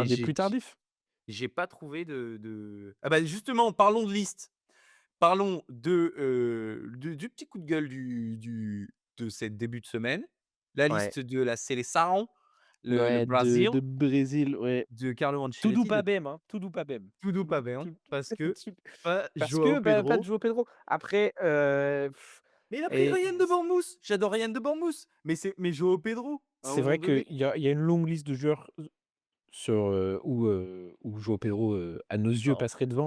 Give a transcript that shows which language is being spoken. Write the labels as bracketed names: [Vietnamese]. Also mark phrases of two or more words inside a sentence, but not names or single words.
[French] des plus tardifs. j'ai pas trouvé de ah bah, justement, parlons de liste. Parlons du petit coup de gueule de cette début de semaine. La Ouais, liste de la Seleção, le ouais, Brésil de Brésil, ouais. de Carlo [Portuguese] Tudo [French] Ancelotti, pas de [Portuguese] bem, hein, tudo pas bem. Tudo Tudo [French] Pavão, tu parce que tu pas parce João que, bah, pas de Pedro. João Pedro. Après, Mais il a pris et Ryan de Bournemouth. J'adore Ryan de Bournemouth, mais João Pedro, à un c'est vrai moment qu'il donné. y a une longue liste de joueurs sur, où João Pedro, à nos yeux, Non. passerait devant.